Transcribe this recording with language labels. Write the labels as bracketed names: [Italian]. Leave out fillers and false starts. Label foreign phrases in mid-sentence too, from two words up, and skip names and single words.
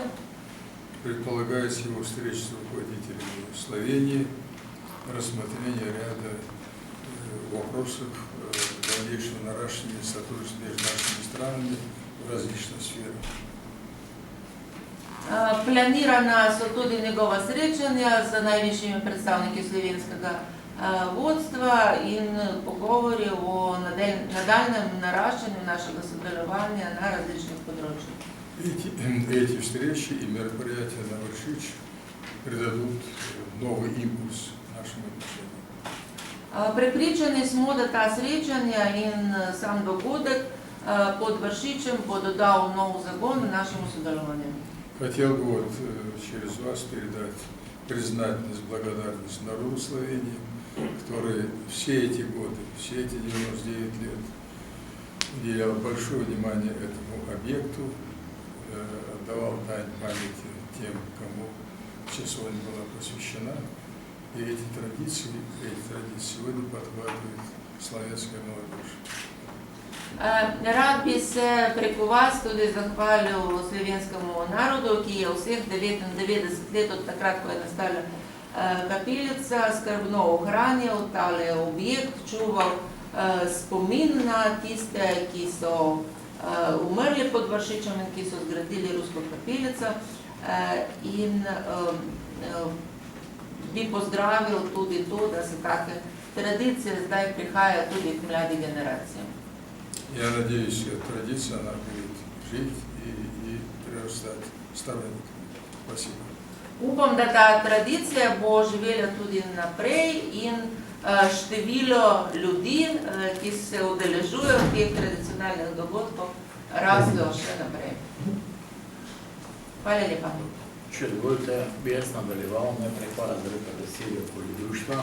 [Russian] Предполагается его встреча с руководителями Словении, рассмотрение ряда вопросов дальнейшего наращивания сотрудничества между нашими странами в различных сферах. [Slovenian] Planirana so tudi njegova srečanja z najvišjimi predstavniki slovenskega vodstva in pogovori o nadaljnjem naraščanju našega sodelovanja na različnih področjih. [Russian] Эти встречи и мероприятия на Vršič придадут новый импульс нашим отношениям. [Slovenian] Prepričani smo, da ta srečanja in sam dogodek pod Vršičem bo dodal nov zagon našemu sodelovanju. [Russian] Хотел бы вот через вас передать признательность, благодарность народу Словении, который все эти годы, все эти 99 лет уделял большое внимание этому объекту, отдавал дань памяти тем, кому часовня была посвящена. И эти традиции сегодня подхватывает славянская молодежь. [Slovenian] Rad bi se preko vas tudi zahvalil slovenskemu narodu, ki je vseh 99 let od takrat, ko je nastala kapelica, skrbno ohranjal tale objekt, čuval spomin na tiste, ki so umrli pod Vršičem in ki so zgradili Rusko kapelico, in bi pozdravil tudi to, da se take tradicije zdaj prihajajo tudi k mladi generacijam. [Russian] Я надеюсь, эта традиция, она будет жить и прирастать сторонниками. Спасибо. [Slovenian] Upam, da ta tradicija bo živela tudi naprej in število ljudi, ki se udeležujejo teh tradicionalnih dogodkov, raslo še naprej. Hvala lepa. Če dovolite, bi jaz nadaljeval, najprej hvala za lepe besede okoli društva.